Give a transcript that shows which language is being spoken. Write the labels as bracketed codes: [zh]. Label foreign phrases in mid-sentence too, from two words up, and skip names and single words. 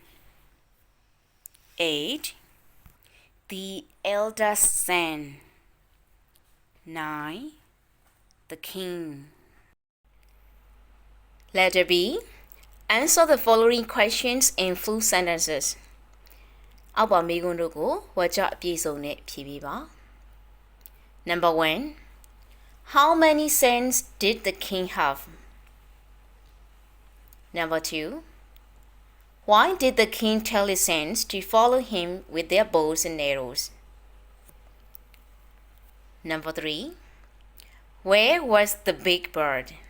[en] 8 The eldest son. 9 The king. Letter B. Answer the following questions in full sentences. [my] အောက်ပါမေးခွန်းတို့ကိုဝါကျအပြည့်စုံနဲ့ဖြေပေးပါ Number 1. [en] How many sons did the king have? Number 2. Why did the king tell his sons to follow him with their bows and arrows? Number 3. Where was the big bird?